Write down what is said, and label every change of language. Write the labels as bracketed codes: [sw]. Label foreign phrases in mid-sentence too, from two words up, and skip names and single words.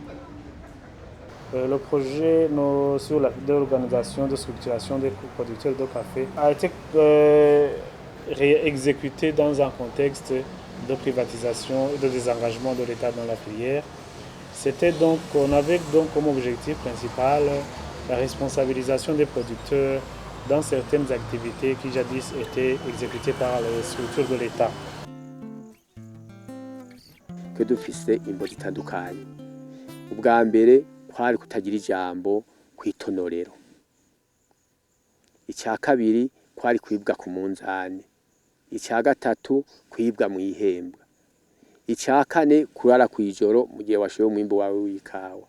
[fr] Le projet sur l'organisation de structuration des producteurs de café a été exécuté dans un contexte de privatisation et de désengagement de l'État dans la filière. On avait donc comme objectif principal la responsabilisation des producteurs dans certaines activités qui jadis étaient exécutées par les structures de l'État. [rn] Que dufise imbo zitandukanye. Ubwa mbere kwari kutagira ijambo kwitonorero. Icya kabiri kwari kwibwa ku munzane. Icya gatatu kwibwa mu ihembwa. Icya kane kurara kwijoro mu gihe washoye umwimbo wawe w'ikawa.